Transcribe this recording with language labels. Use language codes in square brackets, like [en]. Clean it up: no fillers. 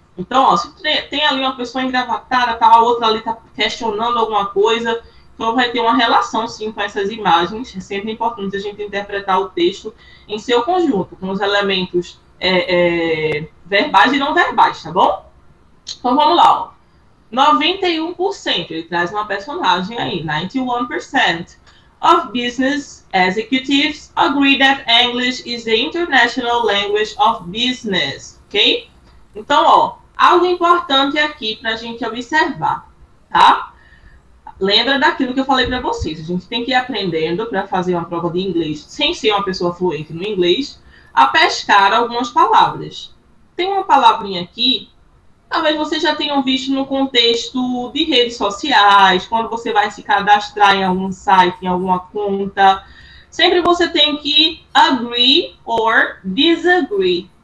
[pt] Então, ó, se tem ali uma pessoa engravatada, tá, a outra ali está questionando alguma coisa, então vai ter uma relação, sim, com essas imagens. É sempre importante a gente interpretar o texto em seu conjunto, com os elementos verbais e não verbais, tá bom? Então vamos lá, ó. [en] 91%, [pt] ele traz uma personagem aí, [en] 91% of business executives agree that English is the international language of business, ok? [pt] Então, ó, algo importante aqui para a gente observar, tá? Lembra daquilo que eu falei para vocês, a gente tem que ir aprendendo para fazer uma prova de inglês, sem ser uma pessoa fluente no inglês, a pescar algumas palavras. Tem uma palavrinha aqui, talvez vocês já tenham visto no contexto de redes sociais, quando você vai se cadastrar em algum site, em alguma conta, sempre você tem que agree or disagree.